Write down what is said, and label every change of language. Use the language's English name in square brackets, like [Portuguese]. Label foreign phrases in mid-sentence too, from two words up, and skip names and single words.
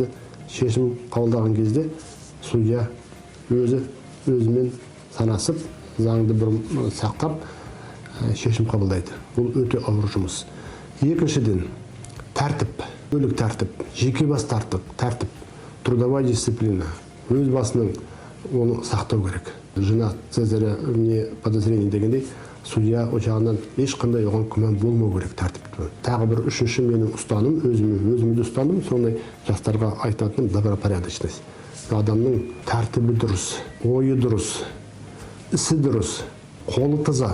[Kazakh] Шешім қабылдаған кезде судья өзімен санасып, заңды бір сақтап, шешім қабылдайды. Бұл өте ауыр жұмыс. Екіншіден, тәртіп, бөлік тәртіп, жеке бас тәртіп, [Russian] трудовая дисциплина, [Kazakh] өз басының оны сақтау керек. [Russian] Жена Цезаря не подозрение [Kazakh] дегендей, судья жағынан ешқандай оған күмән болмау керек тәртіпті. Тағы бір үшінші менің ұстаным, өзімді ұстаным, сондай жастарға айтатыным добропорядочность. Адамның тәртібі дұрыс, ойы дұрыс, ісі дұрыс, қолы таза.